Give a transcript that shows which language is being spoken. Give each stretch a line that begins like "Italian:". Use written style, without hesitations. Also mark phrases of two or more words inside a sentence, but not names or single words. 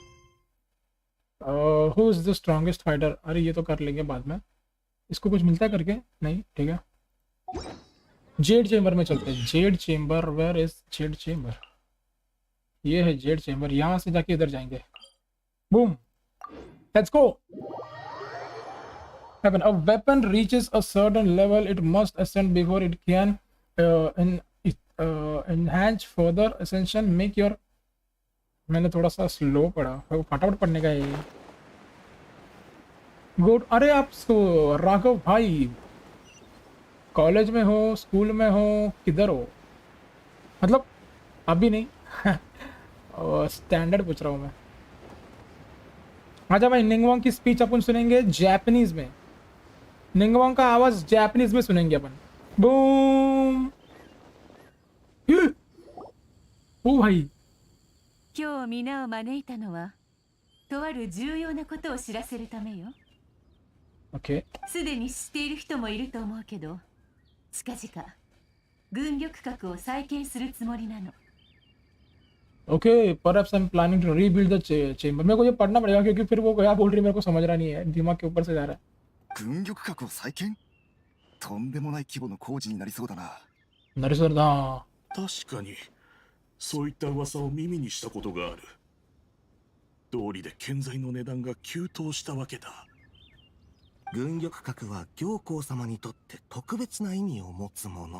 English: who is the strongest fighter?
Hindi: अरे ये तो कर लेंगे बाद में। इसको कुछ मिलता है करके? नहीं, ठीक है। जेड चेम्बर में चलते हैं। जेड चेम्बर,
English: where is Jade Chamber?
Hindi: ये है जेड चेम्बर, यहाँ से जाके इधर जाएंगे। बूम,
English: let's go. A weapon reaches a certain level, it must ascend before it can enhance further ascension. Make your,
Hindi: मैंने थोड़ा सा स्लो पढ़ा, फटाफट पढ़ने का है।
English: गुड।
Hindi: अरे आप राघव भाई कॉलेज में हो, स्कूल में हो, किधर हो? मतलब अभी नहीं स्टैंडर्ड पूछ रहा हूँ मैं। आजा भाई, निंगवांग की स्पीच अपन सुनेंगे जापानीज में। निंगवांग का आवाज जापानीज में सुनेंगे अपन। बूम। ओ भाई,
Japanese: 今日皆を招いたのはとある重要なことを知らせるためよ。
English: ओके
Japanese: すでに知っている人もいると思うけど、近々軍力核を再建するつもりなの。
English: okay perhaps I am planning to rebuild the chamber.
Hindi: मेरे को ये पढ़ना पड़ेगा क्योंकि फिर वो क्या बोल रही है मेरे को समझ रहा नहीं है, दिमाग के ऊपर से जा रहा है।
Japanese: 軍力核を再建、とんでもない規模の工事になりそうだな。 नरेश्वर दा 確かにそういった噂を耳にしたことがある。道理で建材の値段が急騰したわけだ。軍力核は行幸様にとって特別な意味を持つもの。